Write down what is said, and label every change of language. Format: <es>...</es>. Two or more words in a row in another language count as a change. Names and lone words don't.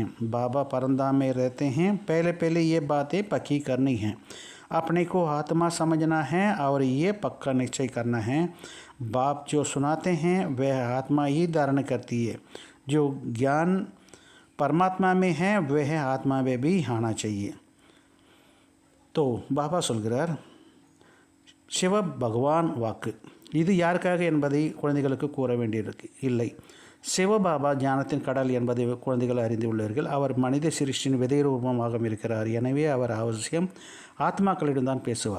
<hi>बाबा परमधाम में रहते हैं। पहले ये बातें पक्की करनी हैं, अपने को आत्मा समझना है और ये पक्का निश्चय करना है, बाप जो सुनाते हैं वह आत्मा ही धारण करती है। जो ज्ञान परमात्मा में है वह आत्मा में भी आना चाहिए.</hi> <ta>तो பாபா சொல்கிறார், சிவ பகவான் வாக்கு. இது யாருக்காக என்பதை குழந்தைகளுக்கு கூற வேண்டியிருக்கு இல்லை. சிவபாபா ஞானத்தின் கடல் என்பதை குழந்தைகள் அறிந்துள்ளீர்கள். அவர் மனித சிருஷ்டியின் விதை ரூபமாக இருக்கிறார். எனவே அவர் அவசியம் ஆத்மாக்களிடம்தான் பேசுவார்.</ta>